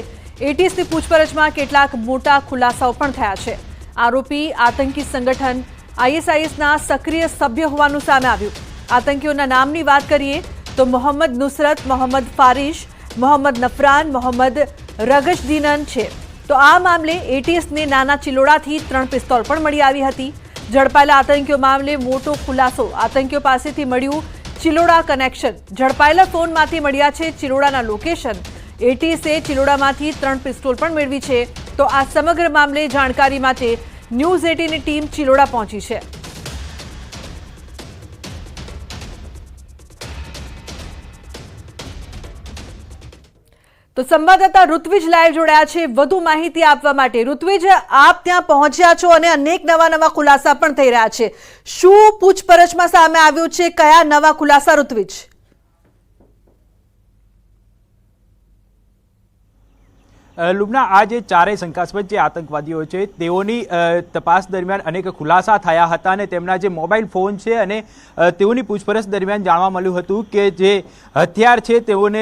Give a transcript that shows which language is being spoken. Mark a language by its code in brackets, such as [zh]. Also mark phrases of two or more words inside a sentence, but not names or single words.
[gu] એટીએસની પૂછપરછમાં કેટલાક મોટા ખુલાસાઓ પણ થયા છે। આરોપી આતંકી સંગઠન આઈએસઆઈએસના સક્રિય સભ્ય હોવાનું સામે આવ્યું। આતંકીઓના નામની વાત કરીએ તો મોહમ્મદ નુસરત, મોહમ્મદ ફારિશ, મોહમ્મદ નફરાન, મોહમ્મદ રગશદીનન છે। તો આ મામલે એટીએસ ને નાના ચિલોડાથી 3 પિસ્તોલ પણ મળી આવી હતી। ઝડપાયેલા આતંકીઓ મામલે મોટો ખુલાસો। આતંકીઓ પાસેથી મળ્યું ચિલોડા કનેક્શન। ઝડપાયેલા ફોનમાંથી મળ્યા છે ચિલોડાના લોકેશન। એટીએસે ચિલોડામાંથી 3 પિસ્તોલ પણ મેળવી છે। તો આ સમગ્ર મામલે જાણકારી માટે ન્યૂઝ 18 ની ટીમ ચિલોડા પહોંચી છે। તો સંવાદદાતા ઋત્વિજ લાઇવ જોડાયા છે વધુ માહિતી આપવા માટે। ऋत्विज, આપ ત્યાં પહોંચ્યા છો અને અનેક નવા ખુલાસા પણ થઈ રહ્યા છે। શું પૂછપરછમાં સામે આવ્યું છે? કયા નવા ખુલાસા, ઋત્વિજ? લુબના, આ જે ચારેય શંકાસ્પદ જે આતંકવાદીઓ છે તેઓની તપાસ દરમિયાન અનેક ખુલાસા થયા હતા અને તેમના જે મોબાઈલ ફોન છે અને તેઓની પૂછપરછ દરમિયાન જાણવા મળ્યું હતું કે જે હથિયાર છે તેઓને